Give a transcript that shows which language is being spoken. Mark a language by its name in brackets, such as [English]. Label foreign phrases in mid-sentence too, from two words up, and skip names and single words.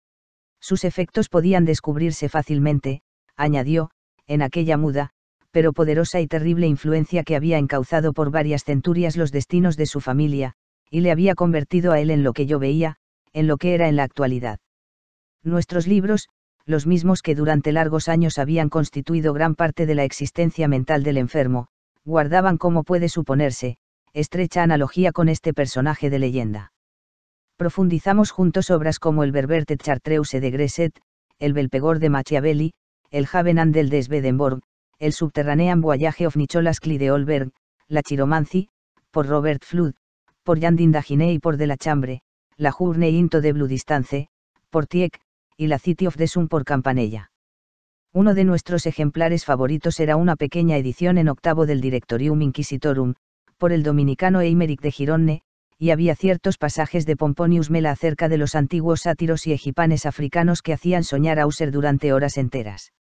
[Spanish] Sus efectos podían descubrirse fácilmente, añadió, en aquella muda, pero poderosa y terrible influencia que había encauzado por varias centurias los destinos de su familia, y le había convertido a él en lo que yo veía, en lo que era en la actualidad. Nuestros libros, los mismos que durante largos años habían constituido gran parte de la existencia mental del enfermo, guardaban, como puede suponerse, estrecha analogía con este personaje de leyenda. Profundizamos juntos obras como el Berberte Chartreuse de Gresset, el Belpegor de Machiavelli, el Havenandel de Swedenborg, el Subterranean Voyage of Nicholas Clyde-Holberg, la Chiromancy, por Robert Flood, por Jan Dindaginé y por de la Chambre, la Journée into the Blue Distance, por Tieck, y la City of the Sun por Campanella. Uno de nuestros ejemplares favoritos era una pequeña edición en octavo del Directorium Inquisitorum, por el dominicano Eimeric de Gironne, y había ciertos pasajes de Pomponius Mela acerca de los antiguos sátiros y egipanes africanos que hacían soñar a User durante horas enteras.